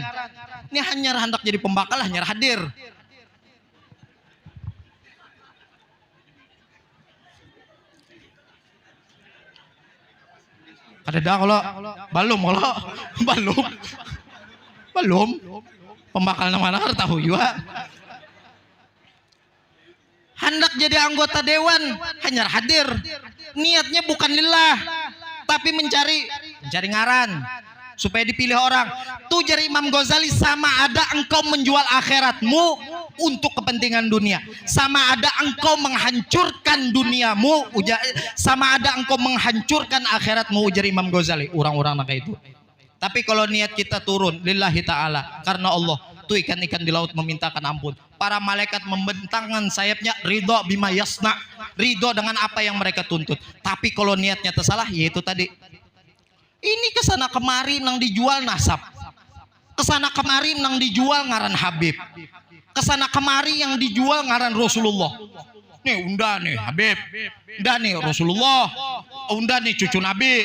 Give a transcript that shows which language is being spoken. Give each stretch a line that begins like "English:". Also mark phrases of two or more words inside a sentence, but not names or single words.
Banjar: Ini hanya hendak jadi pembakal, hanya hadir. Kada dah kalau belum pembakal nama mana tahu juga.
Indonesian: Hendak jadi anggota dewan hanya hadir, niatnya bukan lillah, tapi mencari ngaran supaya dipilih orang. Tuh jari Imam Ghazali, sama ada engkau menjual akhiratmu untuk kepentingan dunia, sama ada engkau menghancurkan duniamu, sama ada engkau menghancurkan akhiratmu, ujar Imam Ghazali. Orang-orang kayak itu. Tapi kalau niat kita turun
Arabic: لله تعالى,
Indonesian: karena Allah, tuh ikan-ikan di laut memintakan ampun, para malaikat membentangkan sayapnya,
Arabic: رضا بما يصنع,
Indonesian: ridho dengan apa yang mereka tuntut. Tapi kalau niatnya tersalah, yaitu tadi, ini kesana kemari nang dijual nasab, kesana kemari nang dijual ngaran Habib, kesana kemari yang dijual ngaran Rasulullah.
Banjar: Nih unda nih Habib, unda nih Rasulullah, unda nih cucu Nabi.